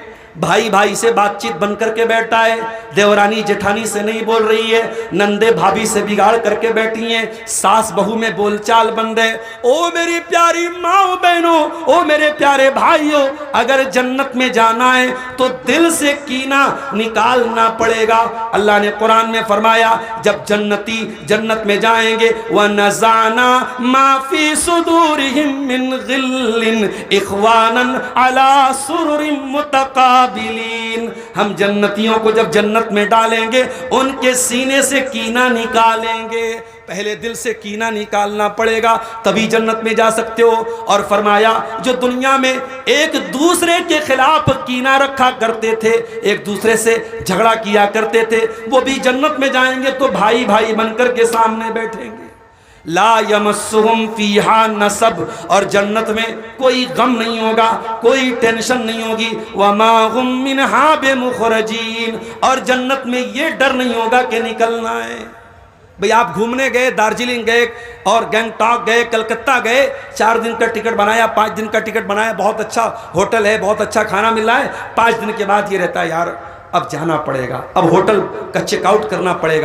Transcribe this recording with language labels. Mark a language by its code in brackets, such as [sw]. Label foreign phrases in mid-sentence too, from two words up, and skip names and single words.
[hi] भाई भाई से बातचीत बन करके बैठा है, देवरानी जेठानी से नहीं बोल रही है, नंदे भाभी से बिगाड़ करके बैठी हैं, सास बहू में बोलचाल बंद है। ओ मेरी प्यारी माँ बहनों, ओ मेरे प्यारे भाइयों, अगर जन्नत में जाना है तो दिल से कीना निकालना पड़ेगा। अल्लाह ने कुरान में फरमाया, जब जन्नती जन्नत में जाएंगे, [ar] ونزعنا ما في صدورهم من غل إخوانا على سرر متقابلين، قابلين. [hi] हम जन्नतियों को जब जन्नत में डालेंगे उनके सीने से कीना निकालेंगे। पहले दिल से कीना निकालना पड़ेगा, तभी जन्नत में जा सकते हो। और फरमाया जो दुनिया में एक दूसरे के खिलाफ कीना रखा करते थे, एक दूसरे से झगड़ा किया करते थे, वो भी जन्नत में जाएंगे तो भाई भाई बनकर के सामने बैठेंगे। [ar] لا يمسهم فيها نصب, [hi] और जन्नत में कोई गम नहीं होगा, कोई टेंशन नहीं होगी। [ar] وما هم منها بمخرجين, [hi] और जन्नत में ये डर नहीं होगा कि निकलना है। भाई आप घूमने गए, दार्जिलिंग गए और गैंगटॉक गए, कलकत्ता गए, 4 दिन का टिकट बनाया, 5 दिन का टिकट बनाया, बहुत अच्छा होटल है, बहुत अच्छा खाना मिल रहा है। 5 दिन के बाद ये रहता है यार अब जाना पड़ेगा, अब होटल का चेकआउट करना पड़ेगा।